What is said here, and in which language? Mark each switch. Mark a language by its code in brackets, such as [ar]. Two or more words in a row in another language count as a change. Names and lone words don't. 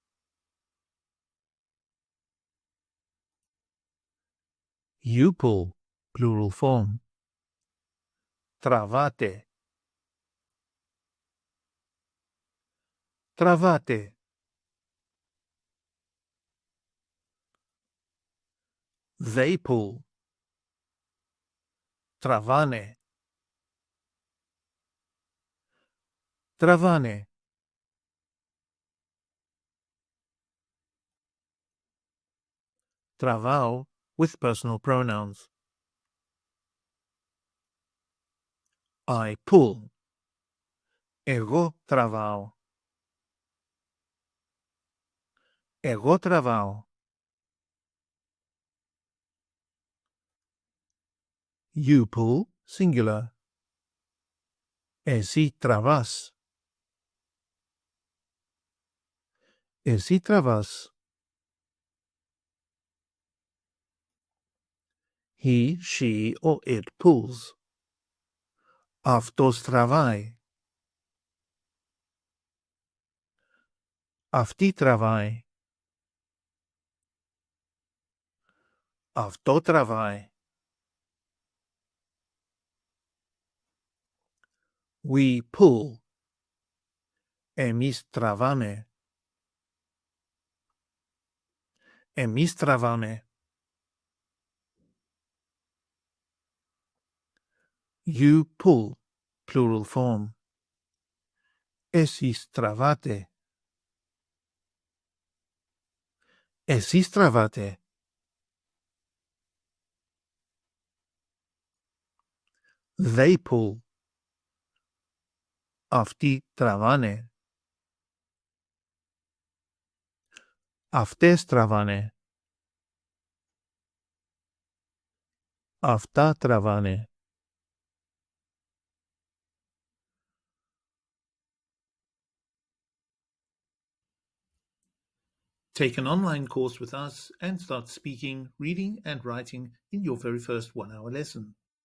[en] You pull, plural form. [el] Τραβάτε. Τραβάτε. [en] They pull. [el] Τραβάνε. Τραβάνε. [en] Τραβάω with personal pronouns. I pull. [el] Εγώ τραβάω. Εγώ τραβάω. [en] You pull, singular. [el] Εσύ τραβάς. Εσύ τραβάς. [en] He, she, or it pulls. [el] Αυτός τραβάει. Αυτή τραβάει. Αυτό τραβάει. [en] We pull. [el] Εμείς τραβάμε. Εμείς τραβάμε. [en] You pull, plural form. [el] Εσείς τραβάτε. Εσείς τραβάτε. [en] They pull. [el] Αυτοί τραβάνε. Αυτές τραβάνε. Αυτά τραβάνε. [en] Take an online course with us and start speaking, reading and writing in your very first 1-hour lesson.